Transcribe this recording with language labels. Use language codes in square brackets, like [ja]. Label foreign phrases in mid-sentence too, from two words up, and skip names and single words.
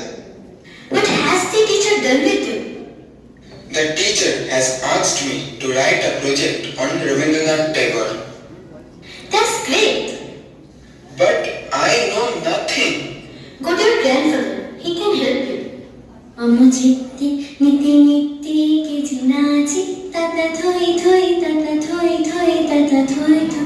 [en] What has the teacher done with you? The teacher has asked me to write a project on Rabindranath Tagore. That's great. But I know nothing. Go to your grandfather. He can help you. Amujitti niti niti kijinachi tata thoi thoi tata thoi thoi tata thoi thoi.